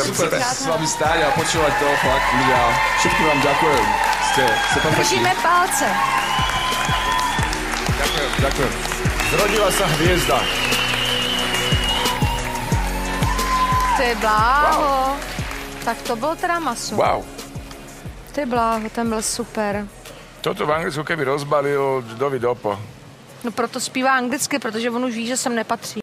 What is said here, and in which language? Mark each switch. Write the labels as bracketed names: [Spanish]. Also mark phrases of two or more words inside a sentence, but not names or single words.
[Slovak] Super s vami stáť a počúvať to, fakt, ľudia. Všetkým vám ďakujem. Ste perfektní. Držíme palce. Ďakujem. Zrodila sa hviezda. [Czech] Ty bláho. Wow. Tak to byl teda maso. Wow. Ty bláho, ten byl super. [Slovak] Toto v Anglicku keby rozbalil Dovi Dopo. [Czech] No proto zpívá anglicky, protože on už ví, že sem nepatří.